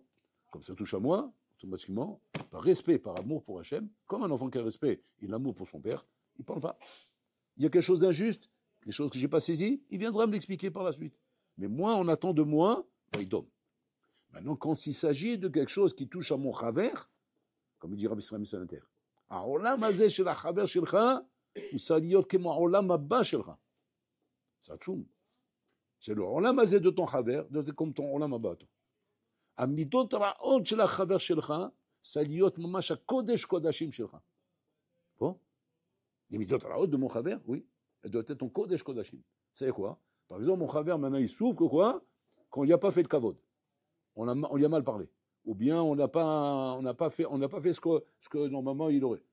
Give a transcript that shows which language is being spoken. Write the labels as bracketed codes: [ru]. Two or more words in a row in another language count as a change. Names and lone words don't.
[fr] Comme ça touche à moi, automatiquement, par respect, par amour pour Hachem, comme un enfant qui a respect et l'amour pour son père, il ne parle pas. Il y a quelque chose d'injuste, quelque chose que je n'ai pas saisi, il viendra me l'expliquer par la suite. Mais moi, on attend de moi, bah, il donne. Maintenant, quand il s'agit de quelque chose qui touche à mon chaver, comme il dit Rabbi Israël Salanter, [he] העולם הזה של החבר שלך, הוא צריך להיות כמו העולם הבא שלך. [fr] C'est עצום. C'est le [he] עולם הזה [fr] de ton חבר, c'est comme ton [he] עולם הבא. המידות הרעות של החבר שלך, צריך להיות ממש הקודש קודשים שלך. [fr] Bon? Les [he] מידות רעות [fr] de mon chaver, oui, elles doivent être ton [he] קודש קודשים. [fr] C'est quoi? Par exemple, mon chaver, maintenant, il souffre que quoi? Qu'on lui a pas fait le kavod. On lui a mal parlé. Ou bien on n'a pas fait ce que normalement il aurait.